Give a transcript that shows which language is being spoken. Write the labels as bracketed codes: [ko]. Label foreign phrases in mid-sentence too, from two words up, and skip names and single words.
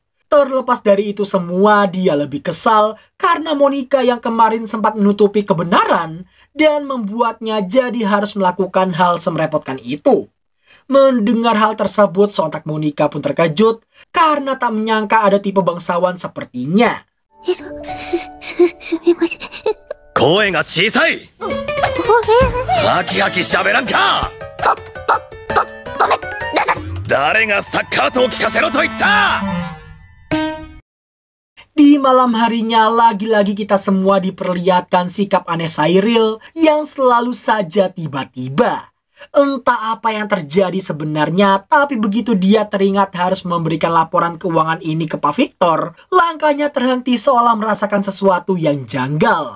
[id] Terlepas dari itu semua, dia lebih kesal karena Monica yang kemarin sempat menutupi kebenaran dan membuatnya jadi harus melakukan hal semerepotkan itu. Mendengar hal tersebut, sontak Monica pun terkejut karena tak menyangka ada tipe bangsawan sepertinya. [ja] 声が小さい。ハキハキ喋らんか。誰がスタッカートを聞かせろと言った。 [id] Di malam harinya lagi-lagi kita semua diperlihatkan sikap aneh Cyril yang selalu saja tiba-tiba. Entah apa yang terjadi sebenarnya, tapi begitu dia teringat harus memberikan laporan keuangan ini ke Pak Victor, langkahnya terhenti seolah merasakan sesuatu yang janggal.